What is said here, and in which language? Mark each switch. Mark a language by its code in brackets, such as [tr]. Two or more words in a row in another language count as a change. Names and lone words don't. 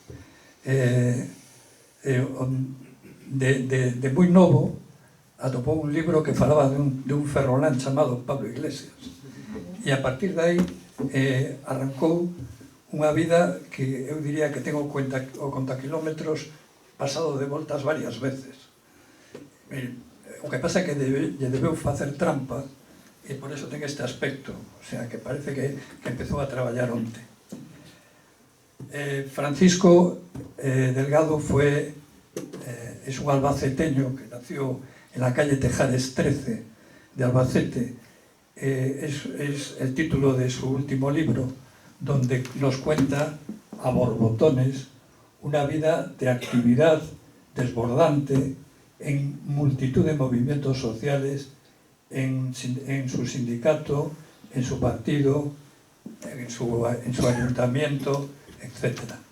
[gl] De moi novo atopou un libro que falaba de un ferrolán chamado Pablo Iglesias, e a partir de aí arrancou unha vida que eu diría que ten o contakilómetros pasado de voltas varias veces. O que pasa é que lle debeu facer trampa e por eso ten este aspecto, o sea, que parece que empezou a traballar onte. [es] Francisco Delgado es un albaceteño que nació en la calle Tejares 13 de Albacete. Es el título de su último libro, donde nos cuenta a borbotones una vida de actividad desbordante en multitud de movimientos sociales, en su sindicato, en su partido, en su ayuntamiento, etc.